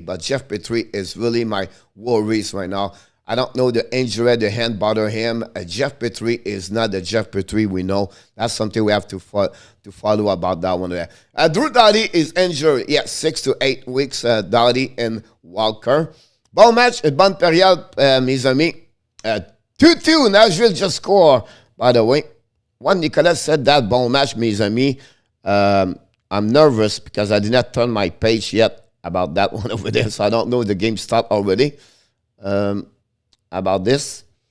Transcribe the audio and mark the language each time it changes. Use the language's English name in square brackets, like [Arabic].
[English] But Jeff Petrie is really my worries right now. I don't know the injury, the hand bother him. Jeff Petrie is not the Jeff Petrie we know. That's something we have to follow about that one there. Drew Doughty is injured. 6 to 8 weeks, Doughty and Walker. [French] Bon match, bonne période, mes amis. [English] 2-2, Nashville just scored, by the way. One Nicolas said that, [French] bon match, mes amis. [English] I'm nervous because I did not turn my page yet about that one over there, so I don't know if the game started already. About this.